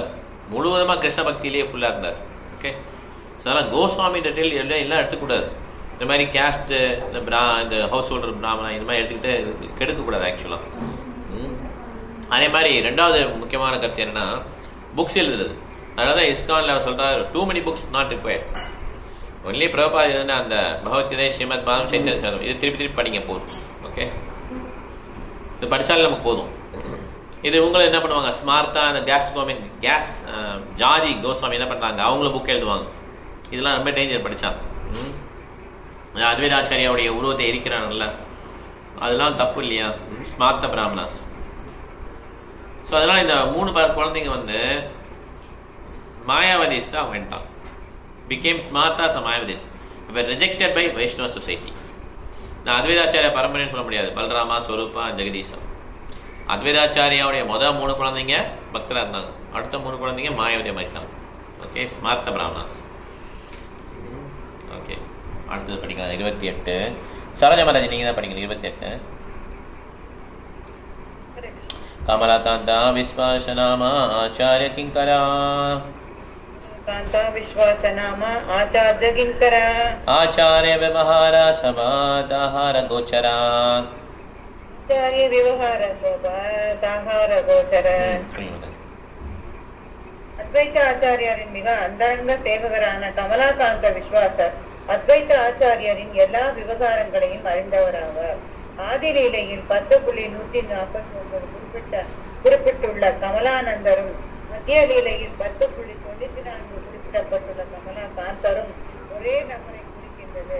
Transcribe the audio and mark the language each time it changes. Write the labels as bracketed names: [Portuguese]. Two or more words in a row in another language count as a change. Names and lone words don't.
[Tamil] முழுவதுமாக கிருஷ்ண பக்தியிலேயே ஃபுல்லாக இருந்தார். ஓகே, ஸோ அதனால் கோஸ்வாமி டீட்டெயில் எல்லாம் எடுத்துக்கூடாது. இந்த மாதிரி கேஸ்ட்டு, இந்த [English] house holder [Tamil] பிராமணா இந்த மாதிரி எடுத்துக்கிட்டு கெடுக்கக்கூடாது ஆக்சுவலாக. அதே மாதிரி 2வது முக்கியமான கருத்து என்னென்னா புக்ஸ் எழுதுறது. அதனால தான் இஸ்கானில் அவர் சொல்கிறார், [English] too many books not required. [Tamil] ஒன்லி பிரபா எழுதுனா அந்த பகவத்கீதை, ஸ்ரீமத் பாரதம், சைத்தன்ய சரிதம் இது திருப்பி படிங்க போதும். ஓகே, இது படித்தாலே நமக்கு போதும். இது உங்களை என்ன பண்ணுவாங்க, ஸ்மார்த்தா அந்த கேஸ் ஜாதி கோஸ்வாமி என்ன பண்ணுறாங்க, அவங்களும் புக் எழுதுவாங்க. இதெல்லாம் ரொம்ப டேஞ்சர் படித்தான். அத்வைதாச்சாரியாவுடைய உருவத்தை எரிக்கிறாங்கல்ல, அதெல்லாம் தப்பு இல்லையா? ஸ்மார்த்த பிராமணாஸ். ஸோ அதெல்லாம் இந்த 3 குழந்தைங்க வந்து மாயாவதிஸாக வந்துட்டான். [English] became smartas and Mayavadis were rejected by Vaishnava society. [Tamil] நான் அத்வைதாச்சாரியா பரம்பரைன்னு சொல்ல முடியாது. பல்ராமா, ஸ்வரூபா, ஜெகதீசா. அத்வைதாச்சாரியாவுடைய 3 குழந்தைங்க பக்தராக இருந்தாங்க. அடுத்த 3 குழந்தைங்க மாயாவதியை மாறிட்டாங்க. ஓகே, ஸ்மார்த்த பிராமணாஸ். ஓகே, அடுத்தது படிக்கலாம் 28. சரோஜா மாதாஜி நீங்கள் தான் படிக்கணும். [Sanskrit] 28 कमलाकान्ता विश्वासनामा आचार्य किंकरा विश्वासनाम आचार्य किंकरा आचार्य व्यवहार सभादाहार गोचरा आचार्य व्यवहार सभादाहार गोचरा. [Tamil] அத்வைத ஆச்சாரியாரின் மிக அந்தரங்க சேவகரான கமலாகாந்த விஸ்வாசர் அத்வைத ஆச்சாரியாரின் எல்லா விவகாரங்களையும் அறிந்தவராவார். ஆதிலீலையில் 10.149 குறிப்பிட்டுள்ள கமலானந்தரும், மத்திய லீலையில் 10.94 குறிப்பிடப்பட்டுள்ள கமலாகாந்தரும் ஒரே நபரை குறிக்கின்றது.